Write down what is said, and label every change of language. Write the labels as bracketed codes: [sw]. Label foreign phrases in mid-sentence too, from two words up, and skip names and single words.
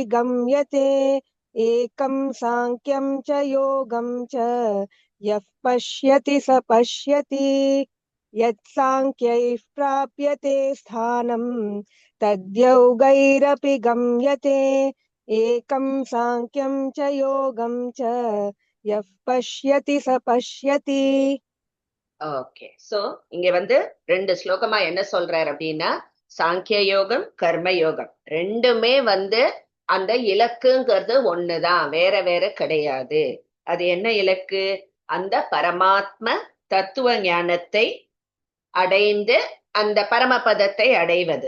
[sa] गम्यते एकं साङ्ख्यं च योगं च यः पश्यति स पश्यति यत्साङ्ख्यैः प्राप्यते स्थानम् तद्योगैरपि गम्यते एकं साङ्ख्यं च योगं च यः पश्यति स पश्यति. [en] okay so [ta] இங்க ரெண்டு ஸ்லோகமா என்ன சொல்றாரு அப்படின்னா சாங்கிய யோகம் கர்ம யோகம் ரெண்டுமே அந்த இலக்குங்கிறது ஒண்ணுதான், வேற வேற கிடையாது. அது என்ன இலக்கு? அந்த பரமாத்ம தத்துவ ஞானத்தை அடைந்து அந்த பரமபதத்தை அடைவது.